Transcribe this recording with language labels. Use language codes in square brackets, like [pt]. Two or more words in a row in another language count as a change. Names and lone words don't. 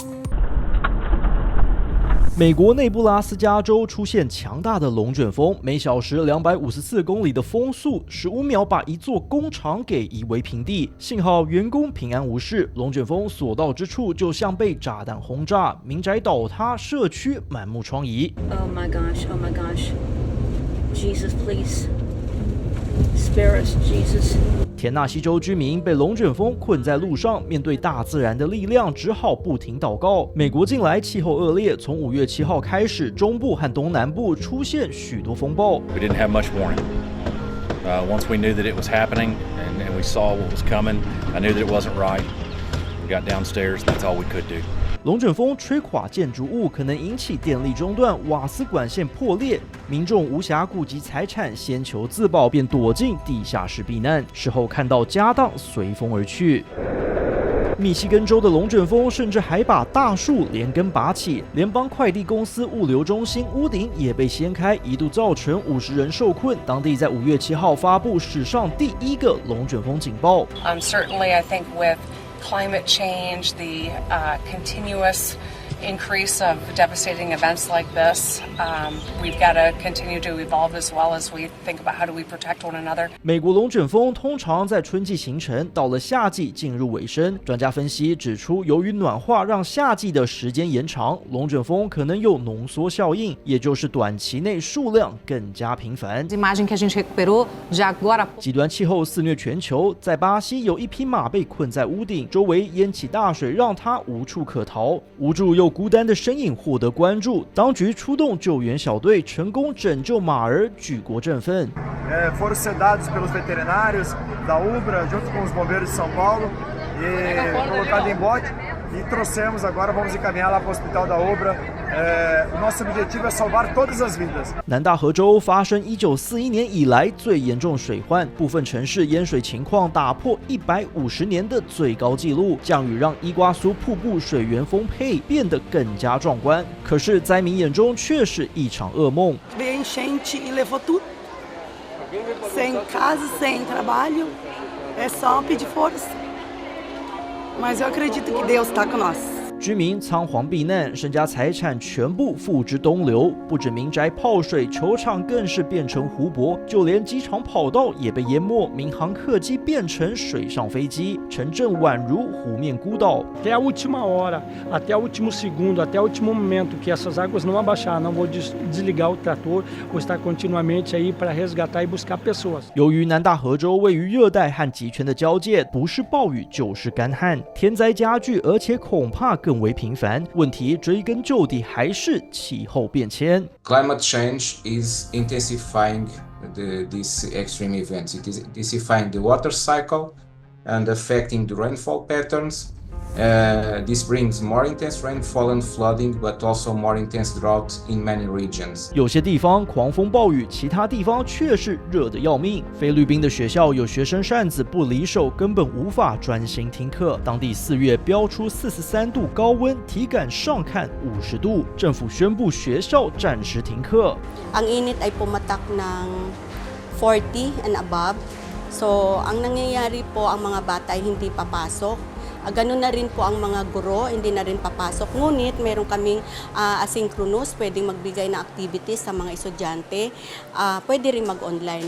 [zh] 美国内布拉斯加州出现强大的龙卷风，每小时254公里的风速，15秒把一座工厂给夷为平地。幸好员工平安无事，龙卷风所到之处就像被炸弹轰炸，民宅倒塌，社区满目疮痍。 [en] Oh my gosh! Oh my gosh! Jesus, please spare us, Jesus. [zh] 田纳西州居民被龙卷风困在路上，面对大自然的力量，只好不停祷告。美国近来气候恶劣，从5月7号开始，中部和东南部出现许多风暴。 [en] We didn't have much warning. Once we knew that it was happening and we saw what was coming, I knew that it wasn't right. We got downstairs. That's all we could do. [zh] 龙卷风吹垮建筑物，可能引起电力中断、瓦斯管线破裂，民众无暇顾及财产，先求自保，便躲进地下室避难。事后看到家当随风而去。密西根州的龙卷风甚至还把大树连根拔起，联邦快递公司物流中心屋顶也被掀开，一度造成50人受困。当地在5月7号发布史上第1个龙卷风警报。 [en] Certainly, I think with climate change, the continuous increase of devastating events like this, we've got to continue to evolve as well as we think about how do we protect one another. [zh] 美国龙卷风通常在春季形成，到了夏季进入尾声。专家分析指出，由于暖化让夏季的时间延长，龙卷风可能有浓缩效应，也就是短期内数量更加频繁。 [pt] imagem que a gente recuperou de agora. [zh] 极端气候肆虐全球，在巴西有一匹马被困在屋顶，周围淹起大水，让它无处可逃。无助又孤单的身影获得关注，当局出动救援小队，成功拯救马儿，举国振奋。 [pt] Foram sedados pelos veterinários da Ubra, junto com os bombeiros de São Paulo, e colocado em bote e trouxemos. Agora vamos encaminhar lá para o hospital da Ubra. O nosso objetivo é salvar todas as vidas. [zh] 南大河州发生1941年以来最严重水患，部分城市淹水情况打破150年的最高纪录。降雨让伊瓜苏瀑布水源丰沛，变得更加壮观。可是灾民眼中却是一场噩梦。 [pt] Veio a enchente e levou tudo. Sem casa, sem trabalho, é só pedir força. Mas eu acredito que Deus está com nós. [zh] 居民仓皇避难，身家财产全部付之东流。不止民宅泡水，球场更是变成湖泊，就连机场跑道也被淹没，民航客机变成水上飞机，城镇宛如湖面孤岛。 [pt] Até a última hora, até o último segundo, até o último momento que essas águas não abaixar, não vou desligar o trator, vou estar continuamente aí para resgatar e buscar pessoas. [zh] 由于南大河州位于热带和极圈的交界，不是暴雨就是干旱，天灾加剧，而且恐怕更为频繁。问题追根究底还是气候变迁。 [en] Climate change is intensifying these extreme events. It is intensifying the water cycle and affecting the rainfall patterns. This brings more intense rainfall and flooding, but also more intense drought in many regions. [zh] 有些地方狂风暴雨，其他地方却是热得要命。菲律宾的学校有学生扇子不离手，根本无法专心听课。当地4月飙出43度高温，体感上看50度，政府宣布学校暂时停课。 [tl] Ang init ay pumatak ng 40 [en] and above. [tl] So ang nangyayari po ang mga bata ay hindi papasok. Ganun na rin po ang mga guro, hindi na rin papasok. Ngunit meron kaming asynchronous, pwedeng magbigay na activities sa mga estudyante, pwede rin mag-online.